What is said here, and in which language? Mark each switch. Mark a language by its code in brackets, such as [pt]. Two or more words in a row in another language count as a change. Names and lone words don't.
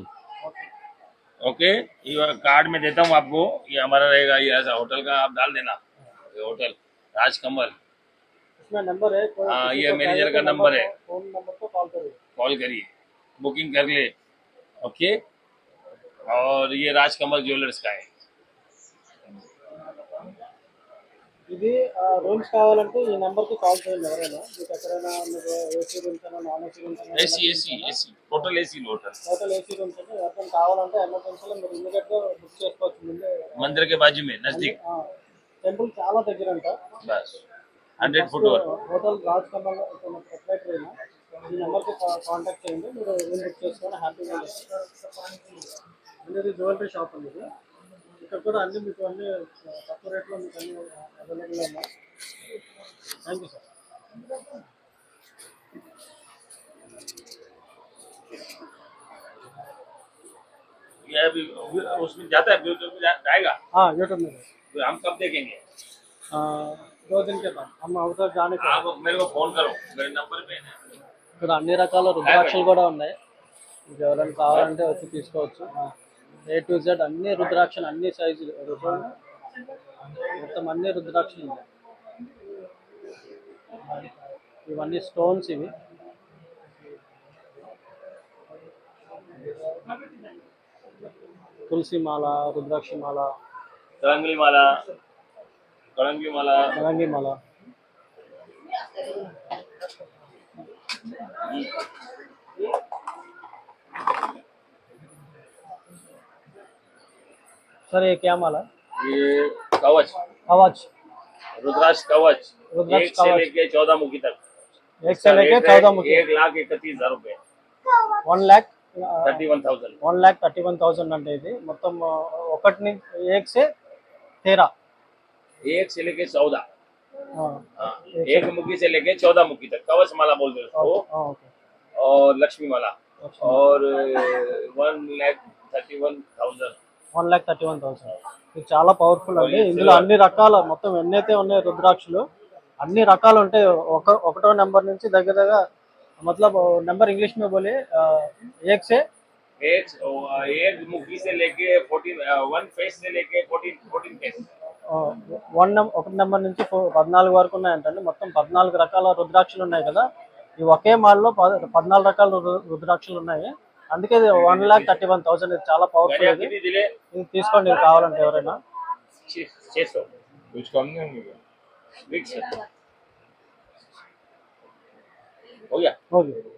[hi] ओके, ये कार्ड में देता हूँ आपको, ये हमारा रहेगा, ये ऐसा होटल का आप डाल देना, ये होटल राजकमल। इसमें नंबर है, हाँ ये मैनेजर का नंबर है, फोन नंबर को कॉल करिए। कॉल करिए, बुकिंग कर ले। ओके, और ये राजकमल ज्वेलर्स का है। [te] ఇది రూమ్స్ కావాలంటే ఈ నెంబర్ కి కాల్ చేయండి ఎవరైనా, మీకు ఎక్కడైనా మీకు [en] AC rooms [te] అయినా [en] non AC rooms [te] అయినా [en] AC total AC hotel total AC rooms [te] అంటే ఎవరికైనా కావాలంటే ఎమర్జెన్సీలో మీరు ఇమీడియట్ గా బుక్ చేసుకోవచ్చు ముందే। [hi] मंदिर के बाजू में नजदीक, [te] టెంపుల్ చాలా దగ్గరంట। [hi] बस 100 फुट और [te] హోటల్ రాజ్ కమల్ ప్రొపరైటర్ అయినా ఈ నెంబర్ కి కాంటాక్ట్ చేయండి, మీరు [en] room book [te] చేసుకొని హ్యాపీగా ఉండొచ్చు। ఇది [en] jewellery shop [te] అండి ఇది। ఇక్కడ కూడా అన్ని మీకు అన్ని తక్కువ రేట్లో మీకు అన్ని అవైలబుల్ ఉన్నాయి। [en] Thank you sir. [hi] ये अभी उसमें जाता है, यूट्यूब में जाएगा। हाँ यूट्यूब में तो हम कब देखेंगे? 2 दिन के बाद हम అవతల जाने के आप मेरे को फोन करो, मेरे नंबर पे है। [te] ఇక్కడ అన్ని రకాల రుద్రాక్షలు కూడా ఉన్నాయి, మీకు ఎవరైనా కావాలంటే వచ్చి తీసుకోవచ్చు। [en] A to Z [te] అన్ని రుద్రాక్షలు, అన్ని సైజులు చూడండి, మొత్తం అన్ని రుద్రాక్షలు ఉన్నాయి। ఇవన్నీ స్టోన్స్, ఇవి తులసి మాల, రుద్రాక్ష మాల, कलंगली माला, कलंगी माला, కలంగి మాల। [hi] सर ये क्या माला? ये कवच, कवच, रुद्राक्ष कवच, रुद्राक्ष 1 से कवच। लेके 14 मुखी तक। 1 से लेके 14 मुखी। 1,31,000 रुपए, 1,31,000। 1,31,000। [te] 1,31,000 అంటే ఇది మొత్తం ఒకటి నుంచి 1 से 13। [hi] 1 से लेके 14, हाँ, हाँ, 1 मुखी से लेके 14 मुखी तक कवच माला बोलते हैं उसको। ओके। और लक्ष्मी माला, और 1,31,000। [te] 1,31,000 ఇది చాలా పవర్ఫుల్ అండి। ఇందులో అన్ని రకాల మొత్తం ఎన్నైతే ఉన్నాయి రుద్రాక్షలు అన్ని రకాలు ఉంటాయి। ఒకటో నెంబర్ నుంచి దగ్గర దగ్గర [hi] मतलब नंबर इंग्लिश में बोले 1 से एक मुखी से लेके 1 फेस से लेके 14 फेस। [te] ఒకటి నెంబర్ నుంచి 14 వరకు ఉన్నాయంటండి। మొత్తం 14 రకాల రుద్రాక్షలు ఉన్నాయి కదా, ఈ ఒకే మాల్లో 14 రకాల రుద్రాక్షలు ఉన్నాయి, అందుకే 1,31,000 ఇది చాలా పవర్ఫుల్। ఇది తీసుకోండి కావాలంటే ఎవరైనా। [hi] 600 कुछ कम नहीं होंगे, फिक्स हो गया। ओके,